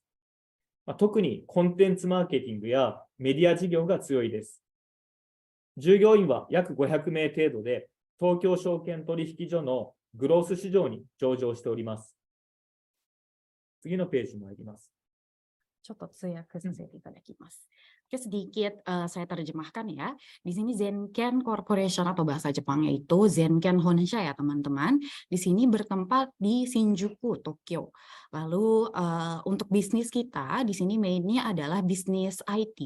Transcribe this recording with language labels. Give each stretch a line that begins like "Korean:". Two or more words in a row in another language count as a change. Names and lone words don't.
Japanese: 特にコンテンツマーケティングやメディア事業が強いです。従業員は約500名程度で、東京証券取引所のグロース市場に上場しております。次のページに参ります。
Indonesian: Oke, sedikit saya terjemahkan ya. Di sini Zenken Corporation atau bahasa Jepangnya itu Zenken Honsha ya teman-teman. Di sini bertempat di Shinjuku, Tokyo. Lalu untuk bisnis kita di sini mainnya adalah bisnis IT.